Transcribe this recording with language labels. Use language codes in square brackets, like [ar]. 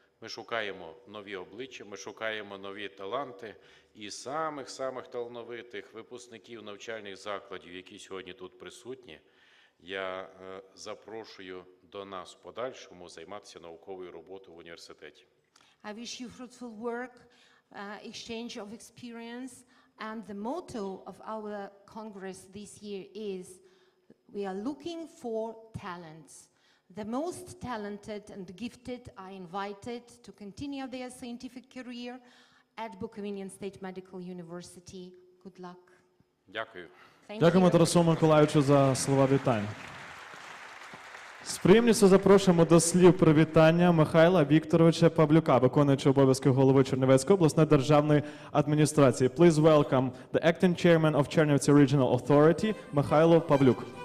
[uk] Ми шукаємо нові обличчя, ми шукаємо нові таланти. І самих талановитих випускників навчальних закладів, які сьогодні тут присутні, я запрошую до нас в подальшому займатися науковою роботою в університеті. [en] I wish you fruitful work, exchange of experience, and the motto of our Congress this year is, we are looking for talents. The most talented and gifted are invited to continue their scientific career at Bukovinian State Medical University. Good luck. [uk] Дякую. [en] Thank [uk] Дякуємо [en] you. [uk] Тарасу Миколайовичу за слова вітань. З приємністю запрошуємо до слів привітання Михайла Вікторовича Павлюка, виконуючого обов'язки голови Чернівецької обласної державної адміністрації. [en] Please welcome the acting chairman of Chernihiv Regional Authority, Михайло Павлюк.